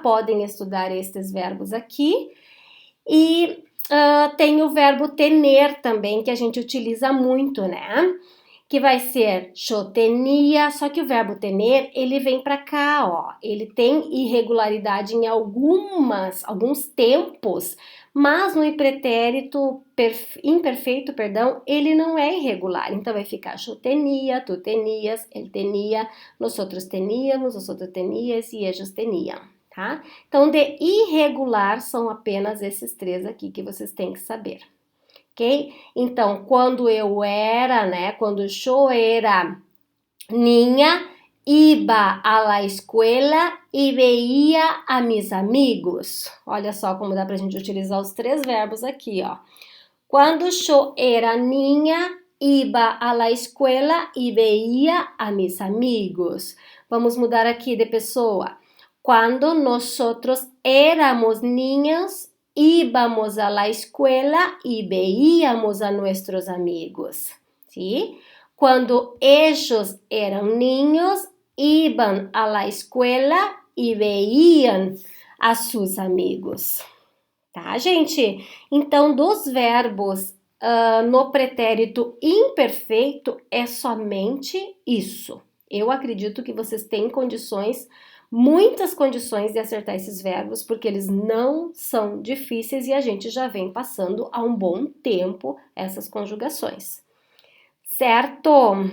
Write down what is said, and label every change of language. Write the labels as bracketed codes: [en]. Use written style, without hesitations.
[pt] Podem estudar estes verbos aqui. E tem o verbo tener também, que a gente utiliza muito, né? Que vai ser [es] yo tenía, [pt] só que o verbo tener, ele vem para cá, ó. Ele tem irregularidade em alguns tempos, mas no pretérito imperfeito, perdão, ele não é irregular. Então vai ficar [es] yo tenía, tu tenías, ele tenía, nosotros teníamos, vosotros tenías e ellos tenían, tá? [pt] Então de irregular são apenas esses três aqui que vocês têm que saber. Ok? Então, quando eu era, né? Quando eu era [es] niña, iba a la escuela [pt] e [es] veía a mis amigos. [pt] Olha só como dá pra gente utilizar os três verbos aqui, ó. Quando eu era [es] niña, iba a la escuela [pt] e [es] veía a mis amigos. [pt] Vamos mudar aqui de pessoa. [es] Quando nosotros éramos niños, íbamos a la escuela y veíamos a nuestros amigos, ¿sí? Cuando ellos eran niños, iban a la escuela y veían a sus amigos. [pt] Tá, gente? Então, dos verbos no pretérito imperfeito é somente isso. Eu acredito que vocês têm condições, muitas condições de acertar esses verbos, porque eles não são difíceis e a gente já vem passando há um bom tempo essas conjugações. Certo?